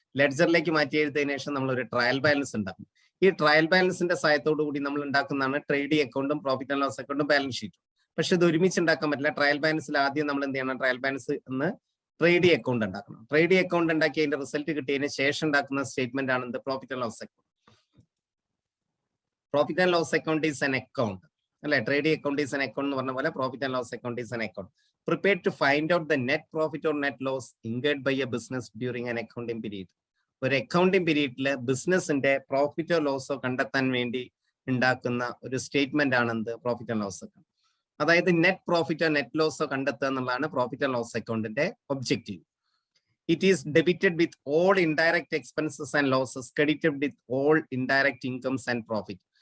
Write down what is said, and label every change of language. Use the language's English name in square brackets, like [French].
[Malayalam] ലെഡ്ജറിലേക്ക് മാറ്റി എഴുതിയതിനു ശേഷം നമ്മൾ ഒരു ട്രയൽ ബാലൻസ് ഉണ്ടാക്കും. ഈ ട്രയൽ ബാലൻസിന്റെ സഹായത്തോടു കൂടി നമ്മൾ ഉണ്ടാക്കുന്നതാണ് ട്രേഡിംഗ് അക്കൗണ്ടും പ്രോഫിറ്റ് ആൻഡ് ലോസ് അക്കൗണ്ടും ബാലൻസ് ഷീറ്റും. പക്ഷെ ഇത് ഒരുമിച്ച് ഉണ്ടാക്കാൻ പറ്റില്ല. ട്രയൽ ബാലൻസിൽ ആദ്യം നമ്മൾ എന്ത് ചെയ്യണം, ട്രയൽ ബാലൻസ് എന്ന് ട്രേഡിംഗ് അക്കൗണ്ട് ഉണ്ടാക്കണം. ട്രേഡിംഗ് അക്കൗണ്ട് ഉണ്ടാക്കി അതിന്റെ റിസൾട്ട് കിട്ടിയതിന് ശേഷം ഉണ്ടാക്കുന്ന സ്റ്റേറ്റ്മെന്റ് ആണ് എന്ത്, profit and loss account. [English] Profit and loss account is an account അല്ലെ. Trading account is an account [Malayalam] എന്ന് പറഞ്ഞ പോലെ [English] Profit and loss account is an account prepared to find out the net profit or net loss incurred by a business during an accounting period. [Malayalam] ഒരു accounting പീരീഡില് ബിസിനസിന്റെ പ്രോഫിറ്റോ ലോസോ കണ്ടെത്താൻ വേണ്ടി ഉണ്ടാക്കുന്ന ഒരു statement ആണ് എന്ത്, പ്രോഫിറ്റ് ആൻഡ് ലോസ് അക്കൗണ്ട്. അതായത് net പ്രോഫിറ്റോ net ലോസോ കണ്ടെത്തുക എന്നുള്ളതാണ് പ്രോഫിറ്റ് ആൻഡ് ലോസ് അക്കൗണ്ടിന്റെ objective. [English] It is debited with all indirect expenses and losses, credited with all indirect incomes and profit.